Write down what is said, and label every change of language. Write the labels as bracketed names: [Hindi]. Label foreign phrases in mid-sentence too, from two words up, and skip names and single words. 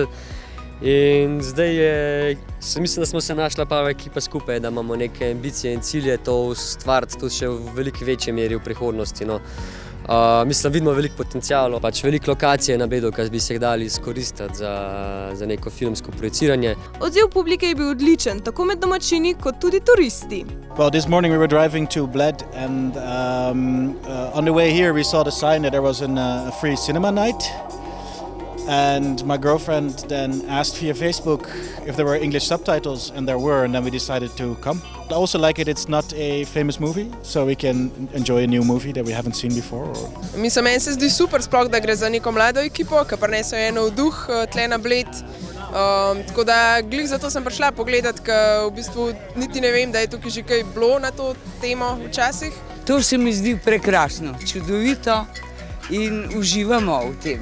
[Slovenian] In zdaj mislim, da smo se našla prava ekipa skupaj, da imamo neke ambicije in cilje to ustvariti tudi še v veliko večji meri v prihodnosti, no. Mislim, vidimo veliko potencialov, pač veliko lokacije na Bledu, ki bi se jih dali izkoristiti za neko filmsko projiciranje. Odziv publike je bil odličen, tako med domačini kot tudi turisti. [English] Well, this morning we were driving to Bled, and on the way here we saw the sign that there was a free cinema night. And my girlfriend then asked via Facebook if there were English subtitles, and there were, and then we decided to come. I also like it, it's not a famous movie, so we can enjoy a new movie that we haven't seen before. [Slovenian] Mislim, meni se zdi super, sploh da gre za neko mlado ekipo, ki prinesejo eno vduh tle na Bled. Tako da glih zato sem prišla pogledat, ker v bistvu niti ne vem, da je tukaj že kaj bilo na to temo včasih. To se mi zdi prekrasno, čudovito in uživamo v tem.